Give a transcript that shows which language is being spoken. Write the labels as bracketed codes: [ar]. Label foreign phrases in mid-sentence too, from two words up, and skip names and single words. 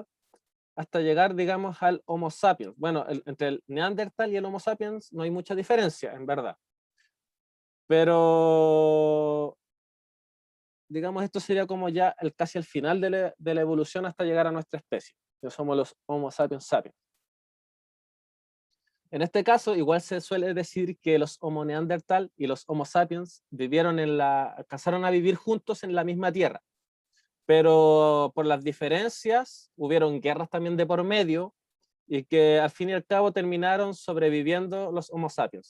[es] Hasta llegar, digamos, al Homo sapiens. Bueno, entre el Neandertal y el Homo sapiens no hay mucha diferencia, en verdad. Pero, digamos, esto sería como ya casi el final de la evolución hasta llegar a nuestra especie, que somos los Homo sapiens sapiens. En este caso, igual se suele decir que los Homo neandertal y los Homo sapiens alcanzaron a vivir juntos en la misma tierra, pero por las diferencias hubieron guerras también de por medio, y que al fin y al cabo terminaron sobreviviendo los Homo sapiens.